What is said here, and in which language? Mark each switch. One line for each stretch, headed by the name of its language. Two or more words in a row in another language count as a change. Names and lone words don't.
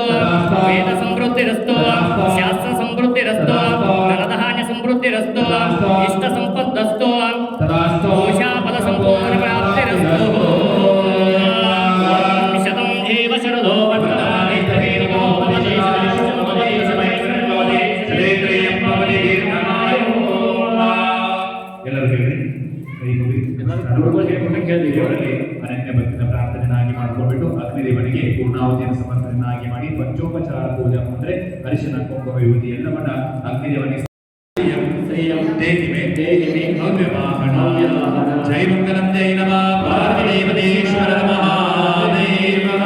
Sanskrit: तदास्तु वेद समृद्धिरस्तु तदास्तु शास्त्र समृद्धिरस्तु तदास्तु धनधान्य समृद्धिरस्तु तदास्तु इष्ट संपत्तस्तु तदास्तु पूषा फल संपूर्ण प्राप्तिरस्तु. शतं जीव शरदो वर्तमाने तवेनो
Kannada: ಅನನ್ಯ ಭಕ್ತಿನ ಪ್ರಾರ್ಥನೆಯನ್ನಾಗಿ ಮಾಡಿಕೊಂಡ್ಬಿಟ್ಟು ಅಗ್ನಿದೇವನಿಗೆ ಪೂರ್ಣಾಹುತಿಯನ್ನು ಸಮರ್ಪಣೆಯನ್ನಾಗಿ ಮಾಡಿ ಪಂಚೋಪಚಾರ ಪೂಜೆ ಅಂದ್ರೆ ಅರಿಶಿನ ಕುಂಕುಮ ವಿಭೂತಿ ಎಲ್ಲವನ್ನ ಅಗ್ನಿದೇವನಿಗೆ
Sanskrit: ಜೈ ಮಂಗಲಂ ಜೈ ನಮಃ ಪಾರ್ವತೀಪತೀಶ್ವರ ಮಹಾದೇವ.